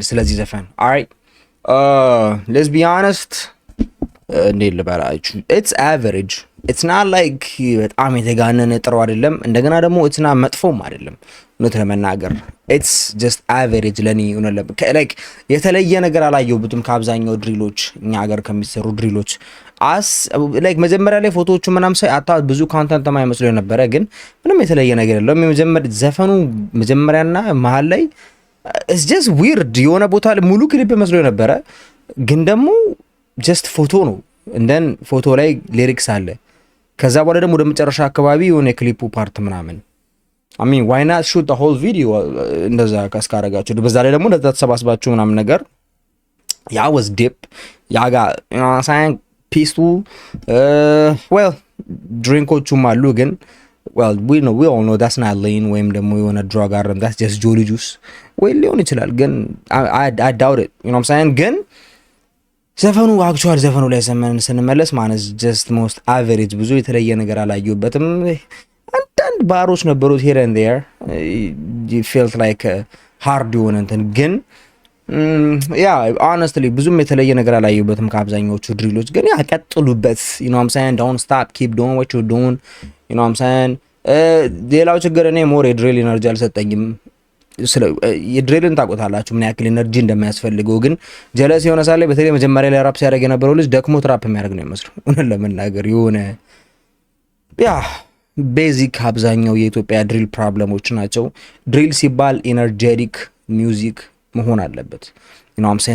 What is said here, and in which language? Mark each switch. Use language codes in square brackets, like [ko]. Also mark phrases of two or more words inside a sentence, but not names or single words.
[am] ስለዚህ ዘፈን [en] all right let's be honest it's average it's not like [am] በጣም የተጋነነ ጥሩ አይደለም እንደገና ደግሞ [en] it's not [am] መጥፎም አይደለም ነው ለመናገር [en] it's just average [am] ለኔ like የተለየ ነገር አላየሁበትም ከአብዛኛው ድሪሎች እኛ ሀገር ከሚሰሩ ድሪሎች like መጀመሪያ ላይ ፎቶዎቹ ምናም ሳይ አታ ብዙ ኮንተንት ማይመስለው ነበር ግን ምንም የተለየ ነገር የለም የመጀመሪያ ዘፈኑ መጀመሪያና መሃል ላይ [en] it's just weird [am] የሆነ ቦታ ሙሉ ክሊፕ መስሎ ነበር ግን ደግሞ just ፎቶ ነው [en] and then [am] ፎቶ ላይ ሊሪክስ አለ ከዛ በኋላ ደግሞ ወደ መጨረሻ አካባቢ የሆነ ክሊፑ ፓርት ምናምን [en] I mean why not shoot the whole video [am] እንደዛ ካስካረጋችሁ በዛ ላይ ደግሞ ተሰባስባችሁ ምናምን ነገር ያ [en] was deep [am] ያ ጋር [en] you know what I'm saying peaceful well [am] ድሪንኮቹም አሉ ግን [en] well we all know that's not lean [am] ወይም ደግሞ የሆነ [en] drug አይደለም that's just jolly juice [am] ወይ ሊሆን ይችላል ግን [en] I doubt it you know what I'm saying [am] ግን ዘፈኑ አክቹዋሊ ዘፈኑ ላይ ስንመለስ ማነስ [en] just most average [am] ብዙ የተለየ ነገር አላየሁበትም አንዳንድ ባሮች ነበሩት [en] here and there you felt like hard [am] የሆነ እንትን ግን [en] yeah honestly [am] ብዙም የተለየ ነገር አላየሁበትም ከአብዛኞቹ ድሪሎች ግን ያ ቀጥሉበት [en] you know what I'm saying don't stop keep doing what you're doing you know what I'm saying [am] ሌላው ችግር እኔ ሞር የድሪል ኢነርጂ አልሰጠኝም ስለ የድሪልን ታቆታላችሁ ምን ያክል ኢነርጂ እንደሚያስፈልገው ግን ጀለስ የሆነ ሳለ በተለይ መጀመሪያ ላይ ራፕ ሲያደርግ የነበረው ልጅ ደክሞ ትራፕ የሚያደርግ ነው የሚመስለው እነ ለመናገር የሆነ ያ ቤዚክ አብዛኛው የኢትዮጵያ ድሪል ፕሮብሌሞች ናቸው ድሪል ሲባል ኢነርጄቲክ ሚውዚክ መሆን አለበት [en] You know what I'm saying?